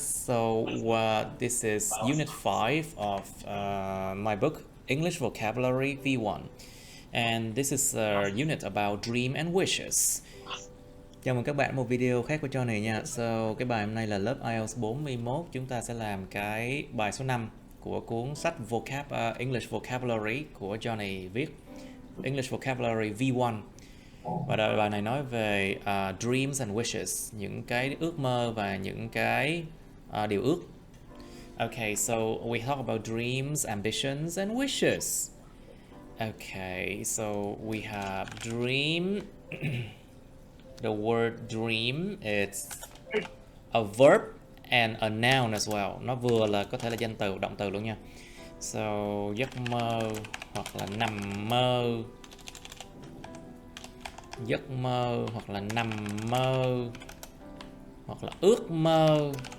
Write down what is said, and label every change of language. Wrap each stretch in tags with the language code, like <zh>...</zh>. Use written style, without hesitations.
<en>So this is Unit 5 of my book, English Vocabulary V1. And this is a unit about dream and wishes.</en> <vi>Chào mừng các bạn một video khác của cho này nha. So, cái bài hôm nay là lớp IELTS 41. Chúng ta sẽ làm cái bài số 5 của cuốn sách English Vocabulary của Johnny viết. English Vocabulary V1. Và bài này nói về</vi> <en>dreams and wishes,</en> <vi>những cái ước mơ và những cái điều ước.</vi> <en>Okay, so we talk about dreams, ambitions and wishes. Okay, so we have dream. The word dream is a verb and a noun as well.</en> <vi>Nó vừa là có thể là danh từ, động từ luôn nha. So, giấc mơ hoặc là nằm mơ. Giấc mơ hoặc là nằm mơ hoặc là ước mơ.</vi>